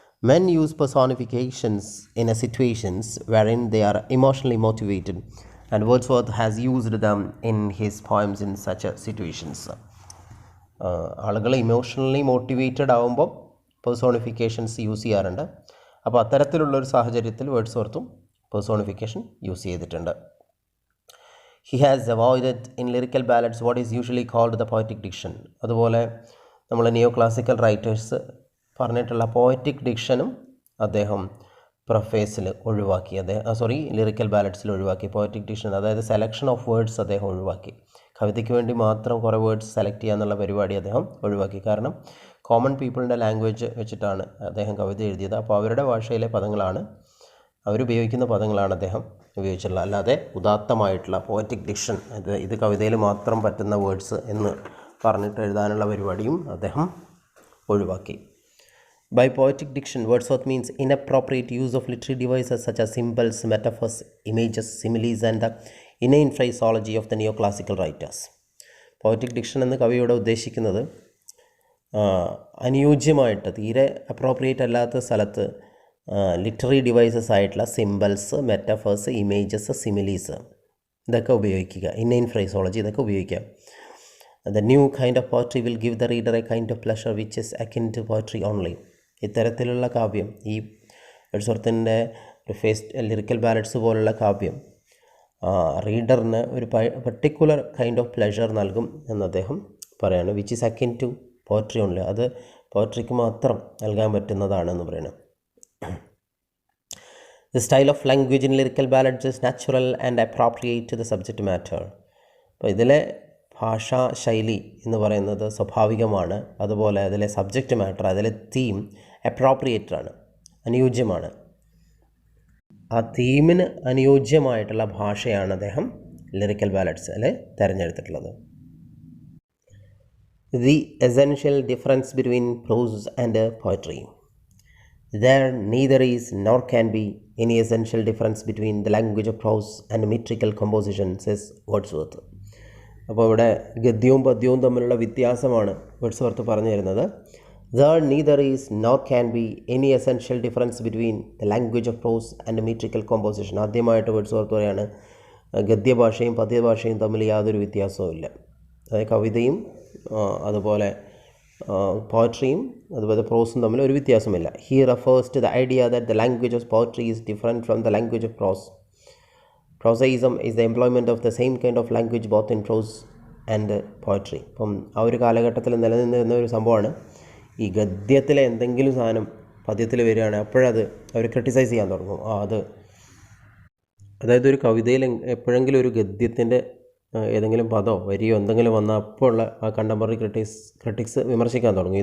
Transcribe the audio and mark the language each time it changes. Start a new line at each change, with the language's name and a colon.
English: Men use personifications in a situations wherein they are emotionally motivated, and Wordsworth has used them in his poems in such situations.
Malayalam: ആളുകൾ emotionally motivated ആകുമ്പോൾ പേഴ്സോണിഫിക്കേഷൻസ് use ചെയ്യാറുണ്ട്. അപ്പോൾ അത്തരത്തിലുള്ളൊരു സാഹചര്യത്തിൽ വേർഡ്സ്വർത്തും personification use ചെയ്തിട്ടുണ്ട്.
English: He has avoided in lyrical ballads what is usually called the poetic diction.
Malayalam: അതുപോലെ നമ്മൾ നിയോ classical writers പറഞ്ഞിട്ടുള്ള പോയറ്റിക് ഡിക്ഷനും അദ്ദേഹം പ്രഫേസിൽ ഒഴിവാക്കി. ലിറിക്കൽ ബാലഡ്സിൽ ഒഴിവാക്കി പോയറ്റിക് ഡിക്ഷൻ, അതായത് സെലക്ഷൻ ഓഫ് വേർഡ്സ് അദ്ദേഹം ഒഴിവാക്കി. കവിതയ്ക്ക് വേണ്ടി മാത്രം കുറേ വേർഡ്സ് സെലക്ട് ചെയ്യുക എന്നുള്ള പരിപാടി അദ്ദേഹം ഒഴിവാക്കി. കാരണം കോമൺ പീപ്പിളിൻ്റെ ലാംഗ്വേജ് വെച്ചിട്ടാണ് അദ്ദേഹം കവിത എഴുതിയത്. അപ്പോൾ അവരുടെ ഭാഷയിലെ പദങ്ങളാണ്, അവരുപയോഗിക്കുന്ന പദങ്ങളാണ് അദ്ദേഹം ഉപയോഗിച്ചിട്ടുള്ളത്. അല്ലാതെ ഉദാത്തമായിട്ടുള്ള പോയറ്റിക് ഡിക്ഷൻ, ഇത് കവിതയിൽ മാത്രം പറ്റുന്ന വേർഡ്സ് എന്ന് പറഞ്ഞിട്ട് എഴുതാനുള്ള പരിപാടിയും അദ്ദേഹം ഒഴിവാക്കി.
English: By poetic diction, Wordsworth means inappropriate use of literary devices such as symbols, metaphors, images, similes, and the inane phraseology of the neoclassical writers.
Malayalam: Poetic diction എന്ന് കവിയോട് ഉദ്ദേശിക്കുന്നത് അനുയോജ്യമായിട്ട് തീരെ അപ്രോപ്രിയേറ്റ് അല്ലാത്ത സ്ഥലത്ത് ലിറ്റററി ഡിവൈസസ് ആയിട്ടുള്ള സിംബൽസ്, മെറ്റഫേഴ്സ്, ഇമേജസ്, സിമിലീസ് ഇതൊക്കെ ഉപയോഗിക്കുക. ഇന്നൈൻ ഫ്രൈസോളജി ഇതൊക്കെ ഉപയോഗിക്കുക.
English: The new kind of poetry will give the reader a kind of pleasure which is akin to poetry only.
Malayalam: ഇത്തരത്തിലുള്ള കാവ്യം, ഈ വേർഡ്സ്വർത്തിൻ്റെ പ്രിഫേസ്, ലിറിക്കൽ ബാലഡ്സ് പോലുള്ള കാവ്യം റീഡറിന് ഒരു പർട്ടിക്കുലർ കൈൻഡ് ഓഫ് പ്ലഷർ നൽകും എന്ന് അദ്ദേഹം പറയാണ്.
English: which is akin to poetry only,
Malayalam: അത് പോയട്രിക്ക് മാത്രം നൽകാൻ പറ്റുന്നതാണെന്ന് പറയണം.
English: The style of language in lyrical ballads is natural and appropriate to the subject matter.
Malayalam: അപ്പോൾ ഇതിലെ ഭാഷാ ശൈലി എന്ന് പറയുന്നത് സ്വാഭാവികമാണ്. അതുപോലെ അതിലെ സബ്ജക്റ്റ് മാറ്റർ, അതിലെ തീം അപ്രോപ്രിയേറ്റഡ് ആണ്, അനുയോജ്യമാണ്. ആ തീമിന് അനുയോജ്യമായിട്ടുള്ള ഭാഷയാണ് അദ്ദേഹം lyrical ബാലഡ്സിൽ തിരഞ്ഞെടുത്തിട്ടുള്ളത്.
English: The essential difference between prose and poetry. There neither is nor can be any essential difference between the language of prose and metrical composition, says Wordsworth.
Malayalam: അപ്പോൾ ഇവിടെ ഗദ്യവും പദ്യവും തമ്മിലുള്ള വ്യത്യാസമാണ് വേർഡ്സ്വർത്ത് പറഞ്ഞു തരുന്നത്. There neither is nor can be any essential difference between the language of prose and metrical composition. ആദ്യമായിട്ട് Wordsworth പറയാണ് ഗദ്യഭാഷയും പദ്യഭാഷയും തമ്മിൽ യാതൊരു വ്യത്യാസവും ഇല്ല. അതായത് കവിതയും അതുപോലെ പോയട്രിയും അതുപോലെ പ്രോസും തമ്മിൽ ഒരു വ്യത്യാസമില്ല.
English: He refers to the idea that the language of poetry is different from the language of prose. Prosaism is the employment of the same kind of language both in prose and poetry.
Malayalam: അപ്പം ആ ഒരു കാലഘട്ടത്തിൽ നിലനിന്നിരുന്ന ഒരു സംഭവമാണ് ഈ ഗദ്യത്തിലെ എന്തെങ്കിലും സാധനം പദ്യത്തിൽ വരികയാണ്, അപ്പോഴത് അവർ ക്രിട്ടിസൈസ് ചെയ്യാൻ തുടങ്ങും. അതായത് ഒരു കവിതയിൽ എപ്പോഴെങ്കിലും ഒരു ഗദ്യത്തിൻ്റെ ഏതെങ്കിലും പദമോ വരിയോ എന്തെങ്കിലും വന്നാൽ അപ്പോൾ ഉള്ള ആ കണ്ടംപററി ക്രിട്ടിക്സ് വിമർശിക്കാൻ തുടങ്ങും.